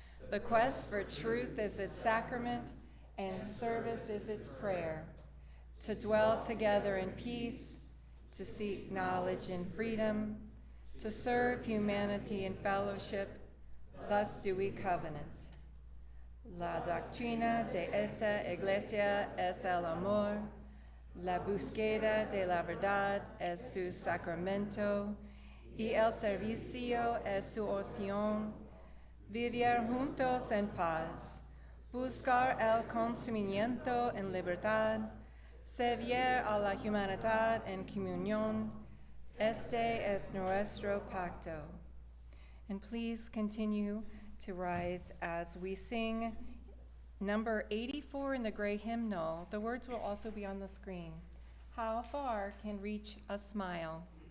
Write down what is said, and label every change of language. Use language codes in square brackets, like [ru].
[en] The quest for truth is its sacrament, and service is its prayer. To dwell together in peace, to seek knowledge in freedom, to serve humanity in fellowship, thus do we covenant. [es] La doctrina de esta iglesia es el amor. La búsqueda de la verdad es su sacramento, y el servicio es su oración. Vivir juntos en paz, buscar el conocimiento en libertad, servir a la humanidad en comunión. Este es nuestro pacto. [en] And please continue to rise as we sing number 84 in the gray hymnal. The words will also be on the screen. How far can reach a smile?